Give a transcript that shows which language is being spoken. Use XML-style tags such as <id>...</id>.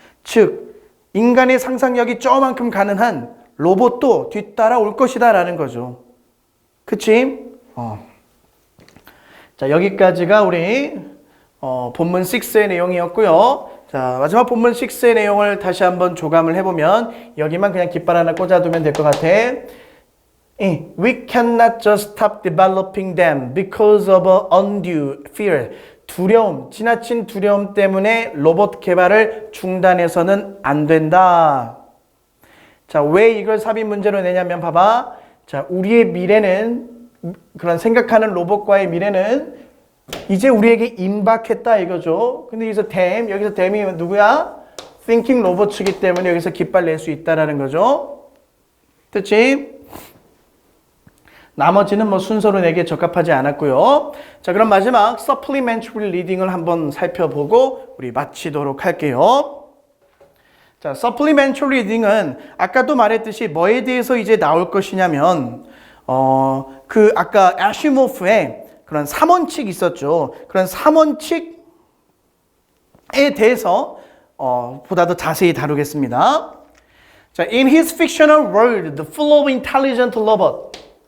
<ko>즉, 인간의 상상력이 저만큼 가능한 로봇도 뒤따라 올 것이다 라는 거죠. 그치? 자, 여기까지가 우리 본문 6의 내용이었고요. 자, 마지막 본문 6의 내용을 다시 한번 조감을 해보면 여기만 그냥 깃발 하나 꽂아두면 될 것 같아.</ko> <en>We cannot just stop developing them because of undue fear.</en> <ko>두려움, 지나친 두려움 때문에 로봇 개발을 중단해서는 안 된다. 자, 왜 이걸 삽입 문제로 내냐면 봐봐. 자, 우리의 미래는, 그런 생각하는 로봇과의 미래는 이제 우리에게 임박했다 이거죠. 근데 여기서 댐이 누구야? Thinking 로봇이기 때문에 여기서 깃발 낼 수 있다라는 거죠. 됐지? 나머지는 뭐 순서로 내게 적합하지 않았고요. 자, 그럼 마지막 supplementary reading을 한번 살펴보고 우리 마치도록 할게요. 자, supplementary reading은 아까도 말했듯이 뭐에 대해서 이제 나올 것이냐면 아까 아시모프의 그런 3원칙 있었죠. 그런 3원칙에 대해서 보다 더 자세히 다루겠습니다.</ko> <en>자, in his fictional world, full of intelligent robot.</en>